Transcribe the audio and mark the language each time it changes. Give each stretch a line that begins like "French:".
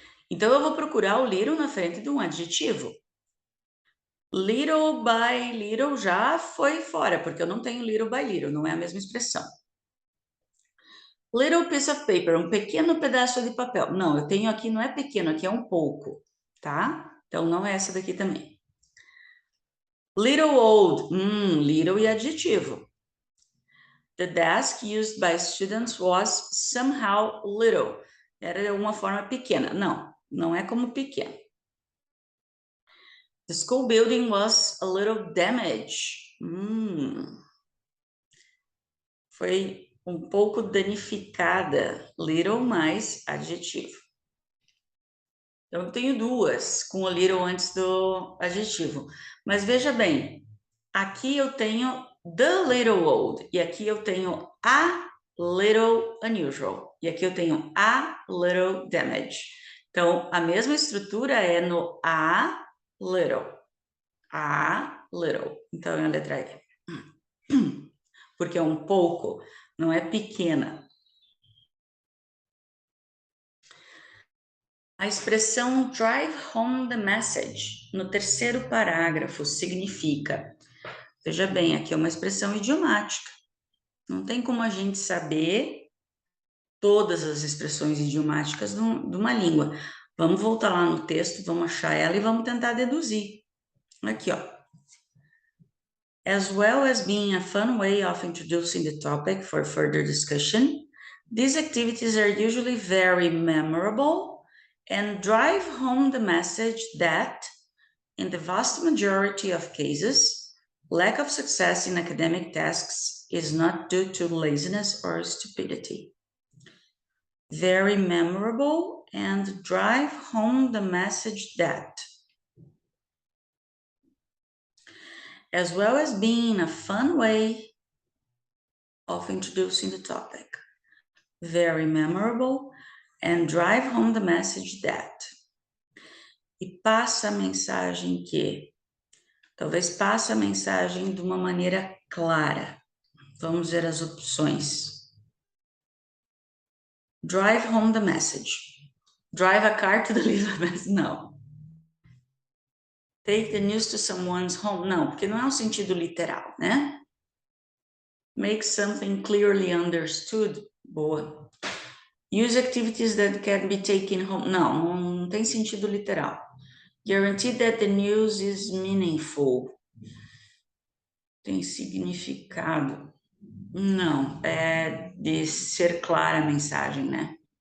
Portuguese: Então, eu vou procurar o little na frente de um adjetivo.
English: Little by little
Portuguese: já foi fora, porque eu não tenho little by little, não é a mesma expressão.
English: Little piece of paper,
Portuguese: um pequeno pedaço de papel. Não, eu tenho aqui, não é pequeno, aqui é um pouco, tá? Então, não é essa daqui também. Little old, little e adjetivo.
English: The desk used by students was somehow little.
Portuguese: Era de alguma forma pequena. Não, não é como pequeno.
English: The school building was a little damaged.
Portuguese: Foi um pouco danificada. Little mais adjetivo. Então, eu tenho duas com o little antes do adjetivo. Mas veja bem, aqui eu tenho
English: the little old
Portuguese: e aqui eu tenho
English: a little unusual
Portuguese: e aqui eu tenho
English: a little damage.
Portuguese: Então, a mesma estrutura é no a little. A little. Então, é a letra E. Porque é um pouco, não é pequena. A expressão
English: drive home the message,
Portuguese: no terceiro parágrafo, significa... Veja bem, aqui é uma expressão idiomática. Não tem como a gente saber todas as expressões idiomáticas de uma língua. Vamos voltar lá no texto, vamos achar ela e vamos tentar deduzir. Aqui, ó.
English: As well as being a fun way of introducing the topic for further discussion, these activities are usually very memorable and drive home the message that, in the vast majority of cases, lack of success in academic tasks is not due to laziness or stupidity. Very memorable and drive home the message that, as well as being a fun way of introducing the topic. Very memorable and drive home the message that.
Portuguese: E passa a mensagem que, talvez passe a mensagem de uma maneira clara. Vamos ver as opções.
English: Drive home the message. Drive a car to deliver the message. Não. Take the news to someone's home.
Portuguese: Não, porque não é um sentido literal, né?
English: Make something clearly understood. Boa. Use activities that can be taken home.
Portuguese: Não, não tem sentido literal.
English: Guarantee that the news is meaningful.
Portuguese: Tem significado. Não, é de ser clara a mensagem, né?